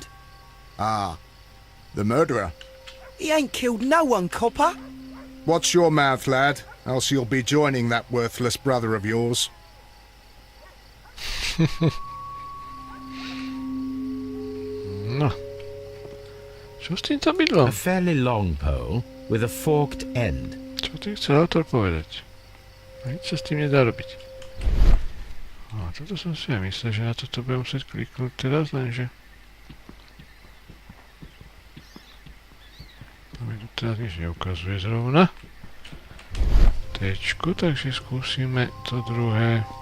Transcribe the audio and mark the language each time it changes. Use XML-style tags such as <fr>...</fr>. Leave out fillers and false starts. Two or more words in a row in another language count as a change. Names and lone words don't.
<en>Ah, the murderer. He ain't killed no one, copper. Watch your mouth, lad, else you'll be joining that worthless brother of yours. No.</en> <sk>Čo s týmto bydlom?</sk> <en>A fairly long pole with a forked end.</en> <sk>Čo tým chcel autor povedať? Nič sa s tým nedá robiť. A toto som si aj myslel, že na toto budem musieť kliknúť teraz, lenže... To mi tu teraz nič neukazuje zrovna. Tečku, takže skúsime to druhé.</sk>